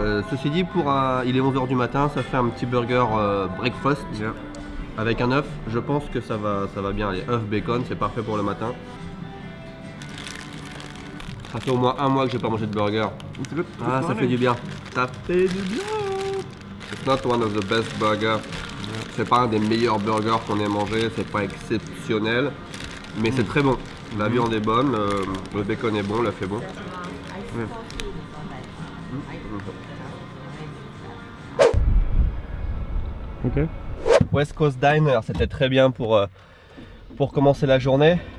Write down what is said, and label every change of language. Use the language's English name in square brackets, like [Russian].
[French] Ceci dit, il est 11 h du matin, ça fait un petit burger breakfast avec un œuf. Je pense que ça va bien aller. œuf, bacon, c'est parfait pour le matin. Ça fait au moins 1 mois que j'ai pas mangé de burger. Ah, ça fait du bien. Ça fait du bien. [English] It's not one of the best burgers. [French] C'est pas un des meilleurs burgers qu'on ait mangé, c'est pas exceptionnel, mais c'est très bon. La viande est bonne, le bacon est bon, l'œuf est bon. Okay. West Coast Diner, c'était très bien pour commencer la journée.